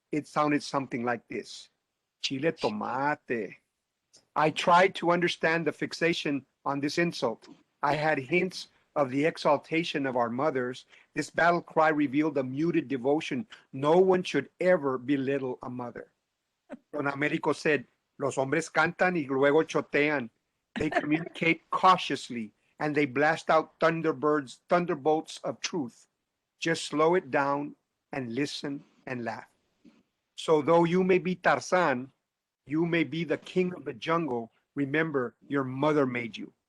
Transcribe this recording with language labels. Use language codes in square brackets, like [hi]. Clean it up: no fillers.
[en] It sounded something like this: Chile tomate. I tried to understand the fixation on this insult. I had hints of the exaltation of our mothers. This battle cry revealed a muted devotion. No one should ever belittle a mother. Don Americo said, [es] los hombres cantan y luego chotean. [en] They communicate cautiously and they blast out thunderbolts of truth. Just slow it down and listen and laugh. So though you may be Tarzan, you may be the king of the jungle. Remember, your mother made you.